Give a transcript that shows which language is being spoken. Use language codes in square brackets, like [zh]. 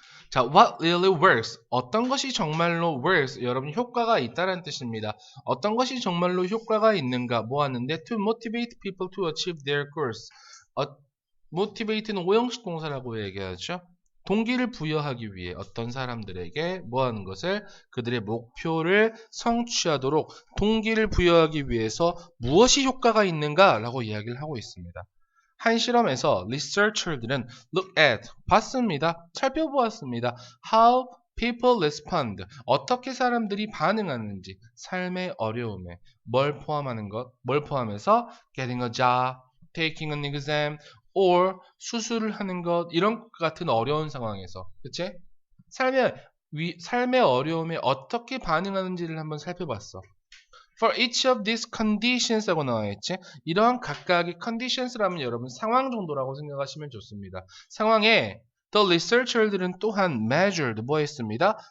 [en] 자, what really works? [ko] 어떤 것이 정말로 works? 여러분 효과가 있다는 뜻입니다. 어떤 것이 정말로 효과가 있는가? 뭐 하는데? [en] To motivate people to achieve their goals. [ko] motivate는 오형식 동사라고 얘기하죠. 동기를 부여하기 위해 어떤 사람들에게 뭐 하는 것을 그들의 목표를 성취하도록 동기를 부여하기 위해서 무엇이 효과가 있는가? 라고 이야기를 하고 있습니다. 한 실험에서 researcher들은 [en] look at, [ko] 봤습니다. 살펴보았습니다. [en] How people respond, [ko] 어떻게 사람들이 반응하는지, 삶의 어려움에 뭘 포함해서 [en] getting a job, taking an exam, or [ko] 수술을 하는 것, 이런 것 같은 어려운 상황에서, 그치? 삶의 어려움에 어떻게 반응하는지를 한번 살펴봤어. [en] For each of these conditions [ko] 하고 나와 있지. 이러한 각각의 conditions라면 여러분 상황 정도라고 생각하시면 좋습니다. 상황에 the researcher들은 또한 [en] measured [ko] 뭐 했습니다?